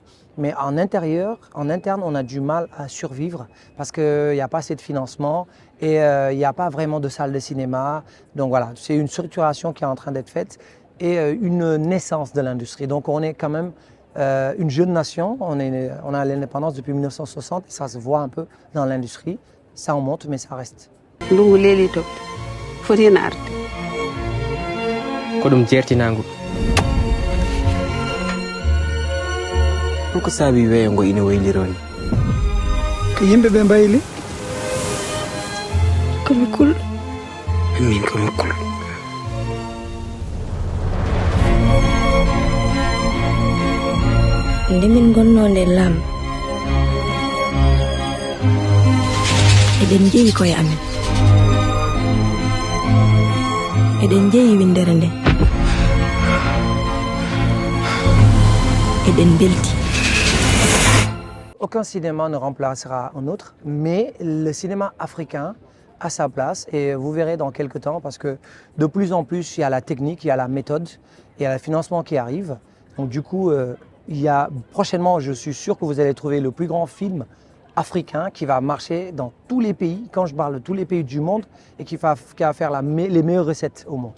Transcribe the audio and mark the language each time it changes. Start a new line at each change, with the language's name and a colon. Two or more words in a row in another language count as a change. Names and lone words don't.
French: Mais en interne, on a du mal à survivre parce qu'il n'y a pas assez de financement et il n'y a pas vraiment de salle de cinéma. Donc voilà, c'est une structuration qui est en train d'être faite et une naissance de l'industrie. Donc on est quand même une jeune nation, on a l'indépendance depuis 1960 et ça se voit un peu dans l'industrie. Ça en monte, mais ça reste.
Fula: Ndungu leli to fotina arte. Ko ɗum jertinango. Ko saabi weyo ngo ina waylironi. Ko yimɓe ɓe mbayli. Komi kul. Min komi kul. Ndemin gonnode lam. Eɗen jeeyi koye amen. Eɗen jeeyi windere nde. Eɗen belti.
French: Aucun cinéma ne remplacera un autre, mais le cinéma africain a sa place et vous verrez dans quelques temps parce que de plus en plus il y a la technique, il y a la méthode, il y a le financement qui arrive. Donc du coup, prochainement, je suis sûr que vous allez trouver le plus grand film africain qui va marcher dans tous les pays, quand je parle de tous les pays du monde, et qui va faire les meilleures recettes au monde.